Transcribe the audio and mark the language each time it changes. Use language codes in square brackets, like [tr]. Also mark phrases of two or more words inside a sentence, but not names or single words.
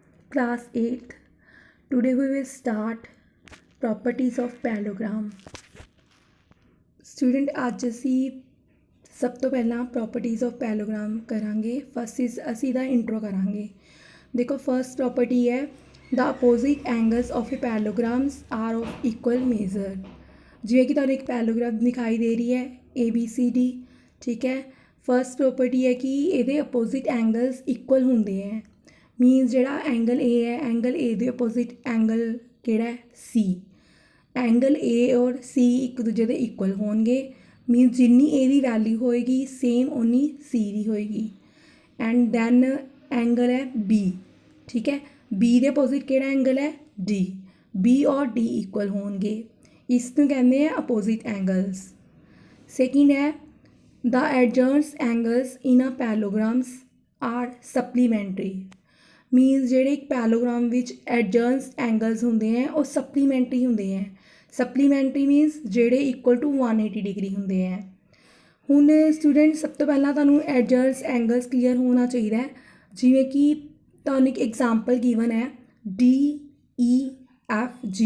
[en] Class 8th. Today we will start properties of parallelogram. Student, [pa] ਅੱਜ ਅਸੀਂ ਸਭ ਤੋਂ ਪਹਿਲਾਂ [en] properties of parallelogram [pa] ਕਰਾਂਗੇ. ਫਸਟ ਅਸੀਂ ਦਾ ਇੰਟਰੋ ਕਰਾਂਗੇ. ਦੇਖੋ ਫਸਟ ਪ੍ਰੋਪਰਟੀ ਹੈ [en] the opposite angles of a parallelograms are of equal measure. [pa] ਜਿਵੇਂ ਕਿ ਤੁਹਾਨੂੰ ਇੱਕ ਪੈਰਲੋਗ੍ਰਾਮ ਦਿਖਾਈ ਦੇ ਰਹੀ ਹੈ ABCD, ਠੀਕ ਹੈ. ਫਸਟ ਪ੍ਰੋਪਰਟੀ ਹੈ ਕਿ ਇਹਦੇ [en] opposite angles [pa] ਇਕੁਅਲ ਹੁੰਦੇ ਹੈ. ਮੀਨਸ ਜਿਹੜਾ ਐਂਗਲ A ਹੈ, ਐਂਗਲ A ਦੇ ਅਪੋਜ਼ਿਟ ਐਂਗਲ ਕਿਹੜਾ ਹੈ C. ਐਂਗਲ A ਔਰ C ਇੱਕ ਦੂਜੇ ਦੇ ਇਕੁਅਲ ਹੋਣਗੇ. ਮੀਨਸ ਜਿੰਨੀ A ਦੀ ਵੈਲਿਊ ਹੋਏਗੀ ਸੇਮ ਓਨੀ C ਦੀ ਹੋਏਗੀ. [en] and then angle [pa] ਹੈ B, ਠੀਕ ਹੈ. B ਦੇ ਅਪੋਜ਼ਿਟ ਕਿਹੜਾ ਐਂਗਲ ਹੈ D. B ਔਰ D ਇਕੁਅਲ ਹੋਣਗੇ. ਇਸ ਨੂੰ ਕਹਿੰਦੇ ਆ [en] opposite angles. [pa] ਸੈਕਿੰਡ ਹੈ [en] the adjacent angles in a parallelogram are supplementary. [pa] ਮੀਨਸ ਜਿਹੜੇ ਇੱਕ ਪੈਰਲੋਗ੍ਰਾਮ ਵਿੱਚ [en] adjacent angles [pa] ਹੁੰਦੇ ਹੈ ਉਹ ਸਪਲੀਮੈਂਟਰੀ ਹੁੰਦੇ ਹੈ. ਸਪਲੀਮੈਂਟਰੀ ਮੀਨਸ ਜਿਹੜੇ [en] equal to 180 degree [pa] ਹੁੰਦੇ ਹੈ. ਹੁਣ ਸਟੂਡੈਂਟ ਸਭ ਤੋਂ ਪਹਿਲਾਂ ਤੁਹਾਨੂੰ [en] adjacent angles [pa] ਕਲੀਅਰ ਹੋਣਾ ਚਾਹੀਦਾ ਹੈ. ਜਿਵੇਂ ਕਿ ਤੁਹਾਨੂੰ ਇੱਕ [en] example given [pa] ਹੈ DEFG.